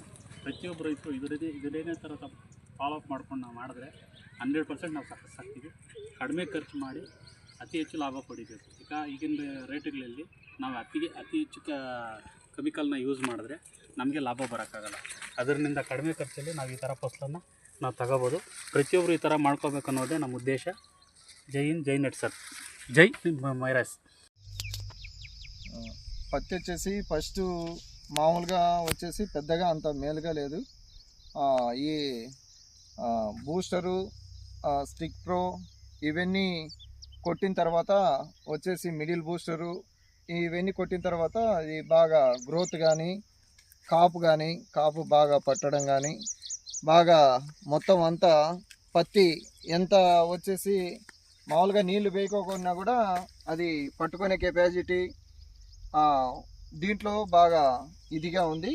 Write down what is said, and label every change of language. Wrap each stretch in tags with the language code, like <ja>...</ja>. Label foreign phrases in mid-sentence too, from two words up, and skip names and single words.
<kn>ಪ್ರತಿಯೊಬ್ಬರು ರೈತರು ಇದನ್ನೇ ಥರ ಫಾಲೋಅಪ್ ಮಾಡ್ಕೊಂಡು ನಾವು ಮಾಡಿದ್ರೆ 100% ನಾವು ಸಕ್ಸಸ್ ಆಗ್ತೀವಿ. ಕಡಿಮೆ ಖರ್ಚು ಮಾಡಿ ಅತಿ ಹೆಚ್ಚು ಲಾಭ ಪಡಿಬೇಕು. ಈಗಿನ ರೇಟ್ಗಳಲ್ಲಿ ನಾವು ಅತಿ ಹೆಚ್ಚು ಕೆಮಿಕಲ್ನ ಯೂಸ್ ಮಾಡಿದ್ರೆ ನಮಗೆ ಲಾಭ ಬರೋಕ್ಕಾಗಲ್ಲ. ಅದರಿಂದ ಕಡಿಮೆ ಖರ್ಚಲ್ಲಿ ನಾವು ಈ ಥರ ಫಸಲನ್ನು ನಾವು ತಗೋಬೋದು. ಪ್ರತಿಯೊಬ್ಬರು ಈ ಥರ ಮಾಡ್ಕೋಬೇಕು ಅನ್ನೋದೇ ನಮ್ಮ ఉద్దేಶ.</kn> <hi>जय हिंद, जय नट्सर, जय मैरास.</hi> <te>పత్తి వచ్చేసి ఫస్ట్ మామూలుగా వచ్చేసి పెద్దగా అంత మేలుగా లేదు. ఈ బూస్టరు, స్టిక్ ప్రో ఇవన్నీ కొట్టిన తర్వాత వచ్చేసి</te> <en>middle booster</en> <te>ఇవన్నీ కొట్టిన తర్వాత ఇది బాగా గ్రోత్ కానీ కాపు బాగా పట్టడం కానీ బాగా మొత్తం అంతా పత్తి ఎంత వచ్చేసి మామూలుగా నీళ్లు వేయకోకుండా కూడా అది పట్టుకునే కెపాసిటీ దీంట్లో బాగా ఇదిగా ఉంది.</te>